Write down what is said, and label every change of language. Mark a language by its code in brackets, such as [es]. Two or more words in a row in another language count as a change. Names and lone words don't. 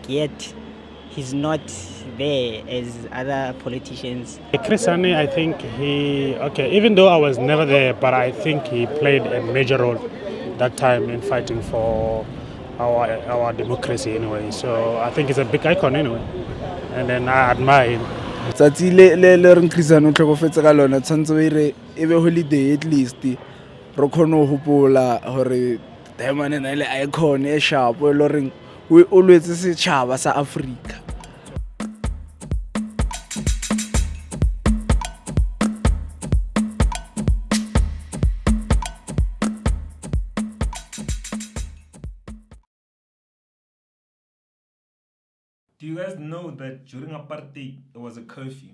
[en] Yet he's not there as other politicians. Chris Hani, I think even though I was never there, but I think he played a major role that time in fighting for our democracy anyway. So I think he's a big icon anyway. And then I admire him. [st] Tsatsi le re Chris Hani o tlhokofetse ka lona tshwantse e be holiday [en] at least [st] re khone ho hopola hore diamond ena ile icon e sharp e lo reng o lwetse setjhaba sa Africa. [en] Do you guys know that during apartheid there was a curfew?